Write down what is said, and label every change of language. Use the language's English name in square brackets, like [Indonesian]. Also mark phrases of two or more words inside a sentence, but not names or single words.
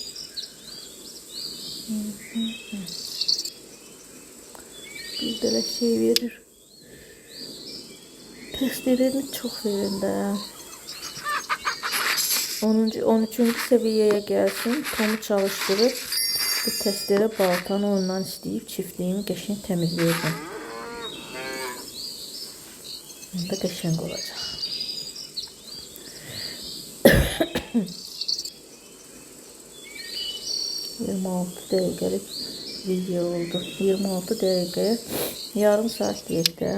[Azerbaijani] Bir belə şey verir. [Turkish] Testlerini çok verin de. 13. seviyeye gelsin. Tomu çalıştırıp bu testlere baltanı ondan isteyip çiftliğimi [Azerbaijani] qəşəng təmizləyəcəm. Onda qəşəng olacaq. [Turkish] dakikalık video oldu. 26 dakikaya yarım saat diyekte.